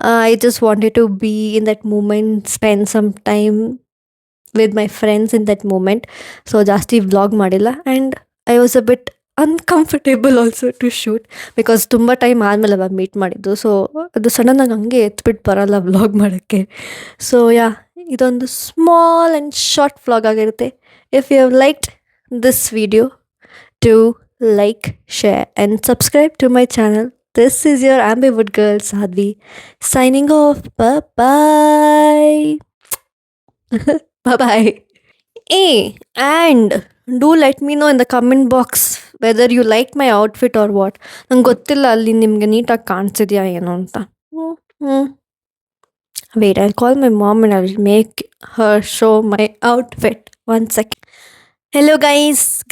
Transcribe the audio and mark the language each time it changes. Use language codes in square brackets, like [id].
[en] I just wanted to be in that moment, spend some time with my friends in that moment. [kn] So ಜಾಸ್ತಿ vlog ಮಾಡಿಲ್ಲ. [en] and I was a bit uncomfortable also to shoot, because [kn] ತುಂಬ time ಆದಮೇಲೆ ಅವಾಗ meet ಮಾಡಿದ್ದು. So ಅದು ಸಡನ್ನಾಗಿ ಹಂಗೆ ಎತ್ಬಿಟ್ಟು ಬರೋಲ್ಲ ವ್ಲಾಗ್ ಮಾಡೋಕ್ಕೆ. ಸೊ ಯಾ, ಇದೊಂದು ಸ್ಮಾಲ್ ಆ್ಯಂಡ್ ಶಾರ್ಟ್ ವ್ಲಾಗ್ ಆಗಿರುತ್ತೆ. [en] If you have liked this video, do like, share and subscribe to my channel. This is your Ambivert girl Sadhvi signing off. Bye-bye. Bye-bye. Hey, and do let me know in the comment box whether you like my outfit or what. [kn] ನಂಗೆ ಗೊತ್ತಿಲ್ಲ ಅಲ್ಲಿ ನಿಮಗೆ ನೀಟಾಗಿ ಕಾಣಿಸಿದ್ಯಾ ಏನು ಅಂತ. [en] Wait, I call my mom and I will make her show my outfit. 1 second. Hello guys.